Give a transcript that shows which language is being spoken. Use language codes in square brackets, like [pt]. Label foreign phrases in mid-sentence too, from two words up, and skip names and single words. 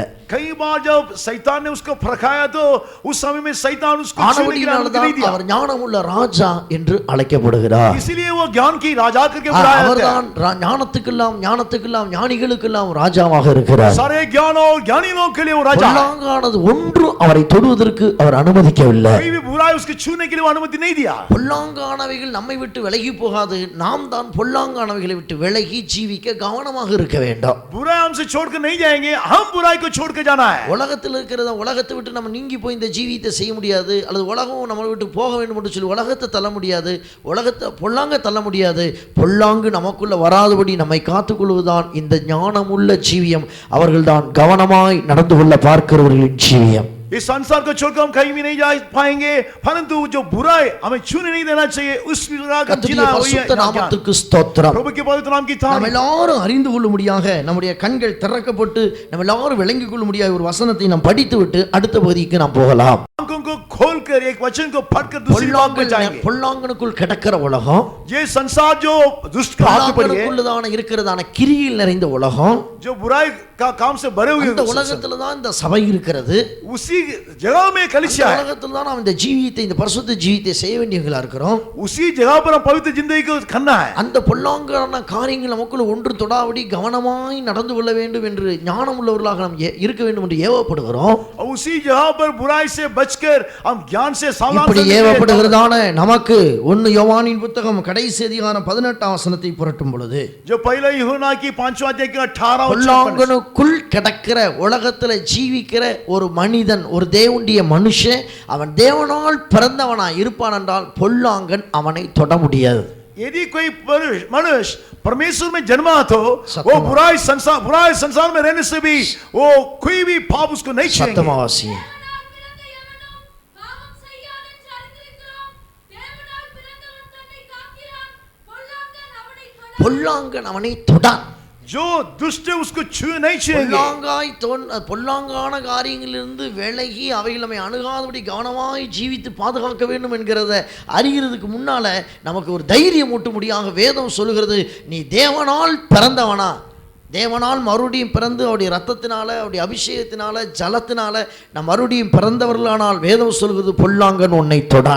[hi] कई बार जब शैतान ने उसको फरकाया तो उस समय में शैतान उसको छूने की अनुमति नहीं दिया। [ta] அவர் ஞானமுள்ள ராஜா என்று அழைக்கப்படுகிறார். [hi] इसलिए वो ज्ञान की राजा करके बुलाया जाता है। [ta] அவர்தான் ஞானத்துக்கெல்லாம் ஞானிகளுக்கெல்லாம் ராஜாவாக இருக்கிறார். [hi] सारे ज्ञान और ज्ञानी लोगों के लिए वो राजा है। [ta] பொல்லாங்கானது ஒன்று அவரை தொடுவதற்கு அவர் அனுமதிக்கவில்லை. [hi] कोई भी बुराई उसके छूने के लिए वो अनुमति नहीं दिया। [ta] பொல்லாங்கானவைகள் நம்மை விட்டு விலகி போகாது. நாம் தான் பொல்லாங்கானவைகளை விட்டு விலகி ஜீவிக்க கவனமாக இருக்க வேண்டும். [hi] बुराई हमसे छोड़कर नहीं जाएंगे, हम बुराई को छोड़कर जाना है। [ta] உலகத்தில் இருக்கிறத உலகத்தை விட்டு நம்ம நீங்கி போய் இந்த ஜீவியத்தை செய்ய முடியாது. அல்லது உலகம் நம்மளை விட்டு போக வேண்டும் என்று சொல்லி உலகத்தை தள்ள முடியாது. உலகத்தை பொல்லாங்க தள்ள முடியாது. பொல்லாங்கு நமக்குள்ள வராதபடி நம்மை காத்துக்கொள்வதுதான் இந்த ஞானமுள்ள ஜீவியம். அவர்கள்தான் கவனமாய் நடந்து கொள்ள பார்க்கிறவர்களின் ஜீவியம். [hi] इस संसार को छोड़कर हम कहीं भी नहीं जा पाएंगे, परंतु जो बुराई हमें छूने नहीं देना चाहिए उस प्रकार का जीना वही है। [ta] நாமத்துக்கு ஸ்தோத்திரம். [hi] प्रभु के पवित्र नाम की तारीफ। [ta] நம்ம எல்லாரும் அறிந்து கொள்ளும்படியாக நம்முடைய கண்கள் திறக்கப்பட்டு நம்ம எல்லாரும் விளங்கிக் கொள்ளும்படியாக ஒரு வசனத்தை நாம் படித்துவிட்டு அடுத்த பகுதிக்கு நாம் போகலாம். [hi] आंखों को खोलकर एक वचन को पढ़कर दूसरी बात पे जाएंगे। [ta] பொல்லாங்கனுக்குள் கிடக்கிற உலகம், [hi] ये संसार जो दुष्ट के हाथ में पड़ी है, [ta] இருக்கிறதான கிரியில் நிறைந்த உலகம், [hi] जो बुराई का काम से भरे हुए [ta] இந்த உலகத்துல தான் இந்த சபை இருக்கிறது. [hi] उसी जगह में कलीसिया है। [ta] உலகத்துல தான் நாம் இந்த ஜீவியத்தை இந்த பரிசுத்த ஜீவியத்தை செய்ய வேண்டியவங்களா இருக்கிறோம். [hi] उसी जगह पर हम पवित्र जिंदगी को करना है। [ta] அந்த பொல்லாங்கான காரியங்கள் நமக்குள்ள ஒன்று தொடாவிடி கவனமாய் நடந்து கொள்ள வேண்டும் என்று ஞானம் உள்ளவர்களாக நாம் இருக்க வேண்டும் என்று ஏவப்படுகிறோம். [hi] उसी जगह पर बुराई से बचकर हम ज्ञान से सावधान [ta] இப்படி ஏவப்படுகிறதான நமக்கு 1 யோவானின் புத்தகம் கடைசி அதிகாரம் 18ஆம் வசனத்தை புரட்டும் பொழுது [hi] जो पहला यूहन्ना की 5वां अध्याय के 18 [ta] பொல்லாங்கனுக்குள் கிடக்கிற உலகத்துல ஜீவிக்கிற ஒரு மனிதன், ஒரு தேவனுடைய மனுஷன், அவன் தேவனால் பிறந்தவனா இருப்பான் என்றால் பொல்லாங்கன் அவனை தொட முடியாது. [hi] यदि कोई मनुष्य परमेश्वर में जन्मा तो सत्य वो में। बुराई संसार में रहने से भी वो कोई भी पाप उसको नहीं छेड़ेंगे। [ta] சத்தமாவாசி பொல்லாங்கன் அவனை தொடான். [hi] जो दुष्ट है उसको छू नहीं छुएंगे। [ta] பொல்லாங்கான காரியங்களிலிருந்து விலகி அவைகள் நம்மை அணுகாதபடி கவனமாய் ஜீவித்து பாதுகாக்க வேண்டும் என்கிறத அறிகிறதுக்கு முன்னால நமக்கு ஒரு தைரியம் ஊட்டும்படியாக வேதம் சொல்லுகிறது, நீ தேவனால் பிறந்தவனா, தேவனால் மறுபடியும் பிறந்து அவருடைய ரத்தத்தினால அவருடைய அபிஷேகத்தினால ஜலத்தினால நாம் மறுபடியும் பிறந்தவர்களானால் வேதம் சொல்கிறது பொல்லாங்கன் உன்னை தொடான்.